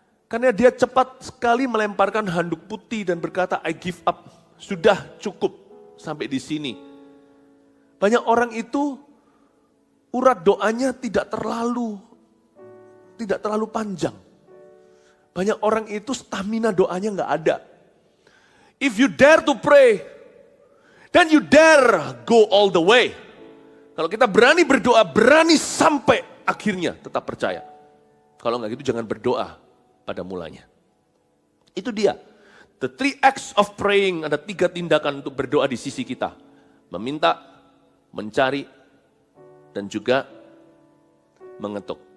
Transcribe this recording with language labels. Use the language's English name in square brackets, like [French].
[Indonesian] Karena dia cepat sekali melemparkan handuk putih dan berkata, [English] I give up. [Indonesian] Sudah cukup sampai di sini. Banyak orang itu urat doanya tidak terlalu panjang. Banyak orang itu stamina doanya nggak ada. [English] If you dare to pray, then you dare go all the way. [Indonesian] Kalau kita berani berdoa, berani sampai akhirnya, tetap percaya. Kalau nggak gitu jangan berdoa pada mulanya. Itu dia. [English] The 3 acts of praying, [Indonesian] ada 3 tindakan untuk berdoa di sisi kita. Meminta, mencari, dan juga mengetuk.